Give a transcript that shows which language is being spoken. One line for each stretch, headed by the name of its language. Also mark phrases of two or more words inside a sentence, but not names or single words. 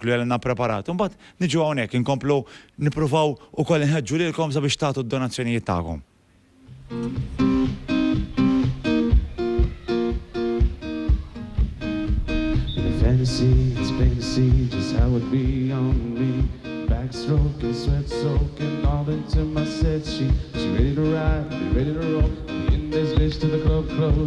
Maltese: spettaclu li għandna preparat. Imbagħad niġu hawnhekk inkomplu nippruvaw ukoll inħeġġu lilkom sabiex tagħtu d-donazzjonijiet tagħkom.
English: Fantasy, it's plain to see just how it be on me. Backstroking, sweat soaking all into my set sheet. She ready to ride, be ready to roll. Me in this bitch to the club close.